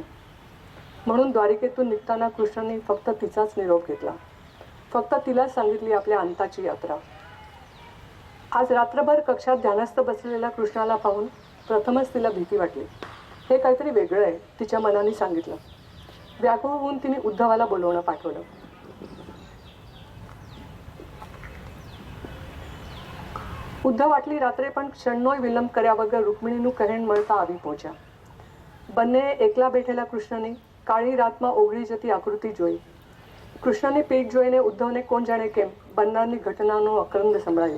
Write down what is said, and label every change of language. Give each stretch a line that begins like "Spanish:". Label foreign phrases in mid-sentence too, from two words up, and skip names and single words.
Marathi: म्हणून द्वारिकेतून निघताना कृष्णाने फक्त तिचाच निरोप घेतला. फक्त तिलाच सांगितली आपल्या अंताची यात्रा. आज रात्रभर कक्षात ध्यानस्थ बसलेल्या कृष्णाला पाहून प्रथमच तिला भीती वाटली. हे काहीतरी वेगळं आहे, तिच्या मनाने सांगितलं. व्याकुळ होऊन तिने उद्धवाला बोलवणं पाठवलं.
Gujarati: ઉદ્ધવ આટલી રાત્રે પણ ક્ષણનોય વિલંબ કર્યા વગર રૂકમિણીનું કહેણ મળતા આવી પહોંચ્યા. બંનેએ એકલા બેઠેલા કૃષ્ણની કાળી રાતમાં ઓગળી જતી આકૃતિ જોઈ. કૃષ્ણની પીઠ જોઈને ઉદ્ધવને કોણ જાણે કેમ બનનારની ઘટનાનો અકરંદ સંભળાયો.